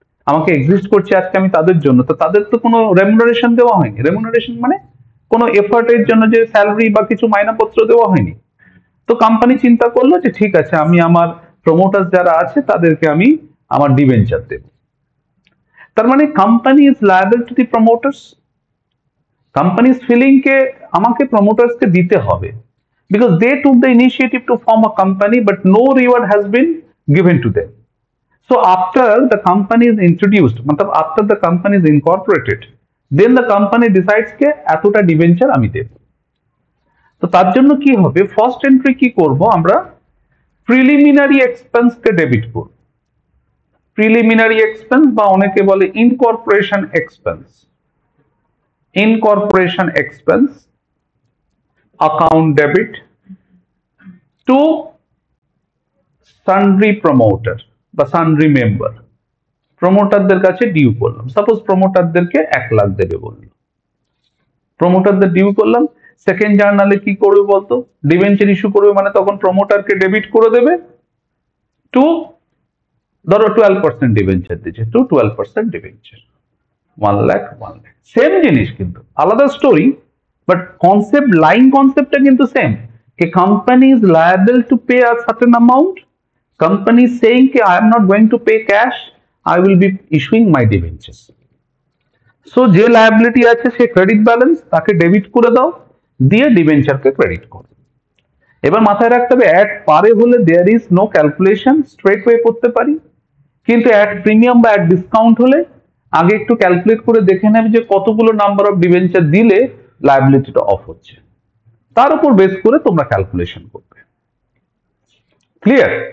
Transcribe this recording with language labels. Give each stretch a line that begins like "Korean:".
Bangla: আমাকে এক্সিস্ট করছে আজকে আমি তাদের জন্য, তো তাদের তো কোনো রেমুনারেশন দেওয়া হয়নি। রেমুনারেশন মানে কোনো এফার্টের জন্য যে স্যালারি বা কিছু মাইনাপত্র দেওয়া হয়নি। তো কোম্পানি চিন্তা করলো যে ঠিক আছে, আমি আমার প্রমোটার যারা আছে তাদেরকে আমি আমার ডিবেঞ্চার দেব। তার মানে
English: Company is liable to the promoters.
Bangla: Companies feeling কে আমাকে প্রমোটার্স কে দিতে হবে,
English: because they took the initiative to form a company but no reward has been given to them. So after the company is introduced, matlab after the company is incorporated, then the company decides ke
Bangla: এতটা debenture আমি দেব। তো তার জন্য কি হবে, first entry কি করব আমরা, প্রিলিমিনারি এক্সপেন্স কে ডেবিট করব। প্রিলিমিনারি এক্সপেন্স বা অনেকে বলে incorporation expense.
English: Incorporation expense account debit to sundry promoter বা sundry member।
Bangla: প্রমোটারদের কাছে ডিউ করলাম, সাপোজ প্রমোটারদেরকে 1 লাখ দেবে বললো, প্রমোটারদের ডিউ করলাম। সেকেন্ড জার্নালে কি করবে বলতো, ডিবেঞ্চার ইস্যু করবে, মানে তখন প্রমোটারকে ডেবিট করে দেবে টু, ধরো 12% ডিবেঞ্চার দিচ্ছে, two 12% debenture, 1 lakh 1 lakh. Same জিনিস কিন্তু আলাদা story,
English: but concept, line concept কিন্তু same, a company is liable to pay a certain amount, company is saying
Hindi: कि
English: I am not going to pay cash, I will be issuing my debentures।
Bangla: so যে liability আছে সে credit balance তাকে debit করে দাও, দিয়ে ডিবেঞ্চারকে credit করো। এবার মাথায় রাখতে হবে অ্যাট পারে হলে
English: there is no calculation,
Bangla: straight way করতে পারি, কিন্তু অ্যাট প্রিমিয়াম বা অ্যাট ডিসকাউন্ট হলে আগে একটু ক্যালকুলেট করে দেখে নেবে যে কতগুলো নাম্বার অফ ডিবেঞ্চার দিলে লায়াবিলিটিটা অফ হচ্ছে, তার উপর বেস করে তোমরা ক্যালকুলেশন করবে। ক্লিয়ার?